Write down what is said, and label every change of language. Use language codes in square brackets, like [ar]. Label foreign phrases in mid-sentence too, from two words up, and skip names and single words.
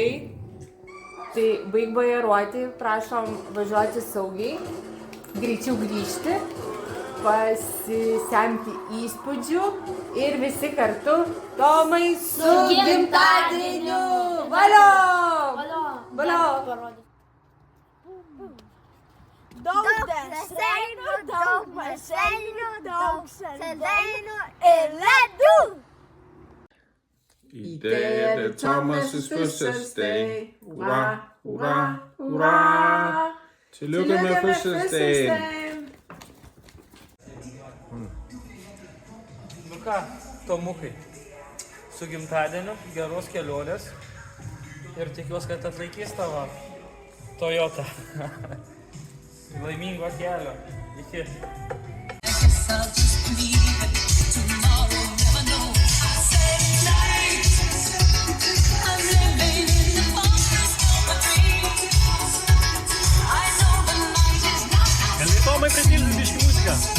[lt] Tai baig bajeruoti, prašom važiuoti saugiai, greičiau grįžti, pasisemti įspūdžių ir visi kartu Tomai su gimtadieniu! Valio! Valio! Daug deseinių, daug mašeinių, daug saldainių ir ledų! [en] Each day that Thomas is first day. [da] Hurra, hurra, hurra. Tillykke med fødselsdagen. [lt] Nu ką, Tomukai, su gimtadieniu, geros kelionės ir tikiuosi, kad atlaikys tavo Toyota. Laimingo kelio. Iki. Gali Tomai pritilti biškį muziką?